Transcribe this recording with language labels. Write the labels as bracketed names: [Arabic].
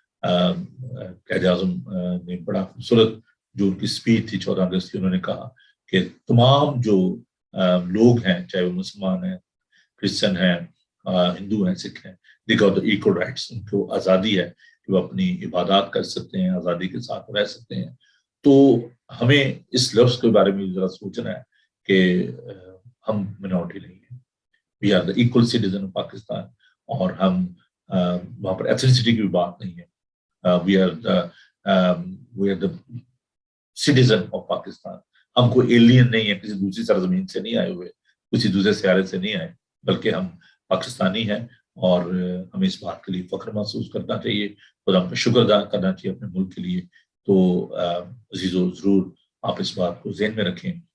[Urdu] قائد اعظم نے بڑا خوبصورت جو ان کی اسپیچ تھی 14 اگست کی، انہوں نے کہا کہ تمام جو لوگ ہیں، چاہے وہ مسلمان ہیں، کرسچن ہیں، ہندو ہیں، سکھ ہیں، [English] They got the equal rights. [Urdu] ان کو آزادی ہے کہ وہ اپنی عبادات کر سکتے ہیں، آزادی کے ساتھ رہ سکتے ہیں. تو ہمیں اس لفظ کے بارے میں ذرا سوچنا ہے کہ ہم منورٹی نہیں ہیں. [English] We are the equal citizen of Pakistan. [Urdu] اور ہم وہاں پر ایتھنیسٹی کی بھی بات نہیں ہے. [English] We are the citizen of Pakistan. [Urdu] ہم کوئی ایلین نہیں ہے، کسی دوسری سرزمین سے نہیں آئے ہوئے، کسی دوسرے سیارے سے نہیں آئے، بلکہ ہم پاکستانی ہیں. اور ہمیں اس بات کے لیے فخر محسوس کرنا چاہیے، خدا کا شکر ادا کرنا چاہیے اپنے ملک کے لیے. تو عزیزو ضرور آپ اس بات کو ذہن میں رکھیں.